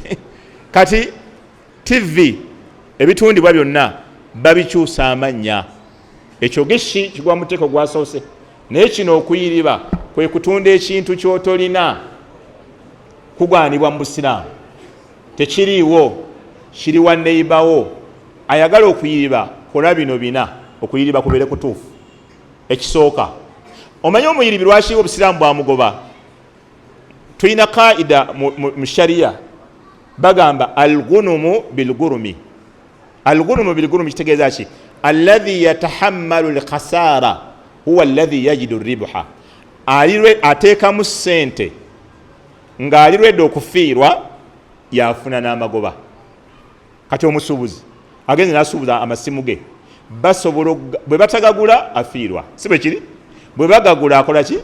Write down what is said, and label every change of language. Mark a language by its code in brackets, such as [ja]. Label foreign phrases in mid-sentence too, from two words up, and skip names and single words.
[lg] Kati TV ebitundibwa byonna babikyusa amannya ekyo geshi kigwa muteeko gwasoose naye kino okuyiriba kwe kutunda ekintu ky'otolina kugwanibwa mu Busiraamu tekiriiwo kiri wa neighborwo ayagala okuyiriba kola bino bina okuyiriba kubeere kutuufu. Ekisooka omanyi omuyiribi lwaki Obusiraamu bwamugoba tulina kaida mu sharia bagamba [ar] الغنم بالغرم. الغنم بالغرم [lg] kitegeeza ki [ar] الذي يتحمل الخسارة هو الذي يجد الربح [lg] alirwe ateekamu ssente ng'alirwedde okufiirwa yafuna n'amagoba. Kati omusuubuzi agenze n'asuubuza amasimu ge basobola bwe batagagula afiirwa si bwe kiri bwe bagagula akola ki.